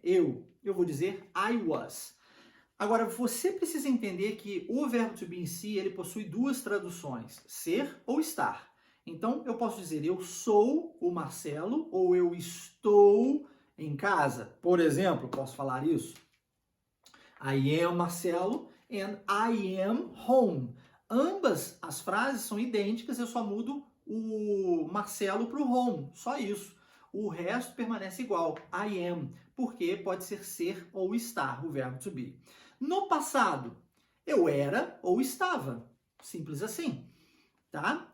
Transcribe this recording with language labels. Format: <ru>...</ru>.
<pt>Eu vou dizer I was. Agora, você precisa entender que o verbo to be em si, ele possui 2 traduções, ser ou estar. Então, eu posso dizer eu sou o Marcelo ou eu estou em casa? Por exemplo, posso falar isso?</pt> <en>I am Marcelo and I am home.</en> <pt>Ambas as frases são idênticas, eu só mudo o Marcelo para o home, só isso. O resto permanece igual, I am, porque pode ser ou estar, o verbo to be. No passado, eu era ou estava, simples assim, tá?</pt>